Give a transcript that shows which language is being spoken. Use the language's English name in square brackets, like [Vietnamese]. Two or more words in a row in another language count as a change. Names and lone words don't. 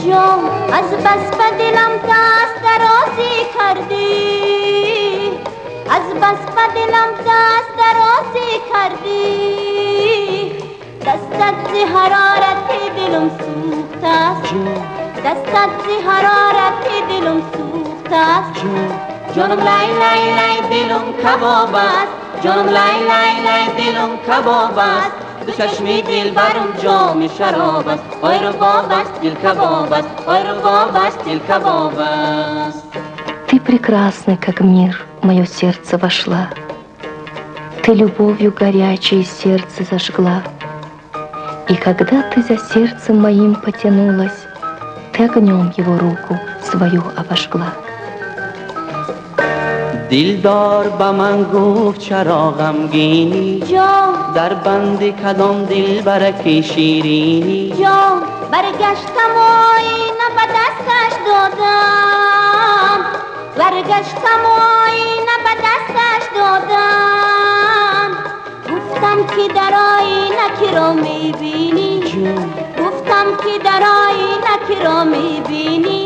[Tajik] جام از بس به دلم دست درازی کردی از بس به دلم دست درازی کردی دستت زی حرارت دلم سوخته است دستت زی حرارت دلم سوخته است جانم لای لای لای دلم کباب است جانم لای لای لای دلم کباب است دو چشمی دل برم جام شراب است آی رباب است دل کباب است آی رباب است دل کباب است [Russian] Ты прекрасный, как мир, в мое сердце вошла. Ты любовью горячей сердце зажгла. И когда ты за сердцем моим потянулась, ты огнем его руку свою обожгла. [Tajik] دلدار به من گفت چرا غمگینی جام در بند کدام دل برکی شیرینی جام برگشتم و آینه به دستش دادم برگشتم و آینه به دستش دادم گفتم که در آینه که را میبینی گفتم که در آینه که را میبینی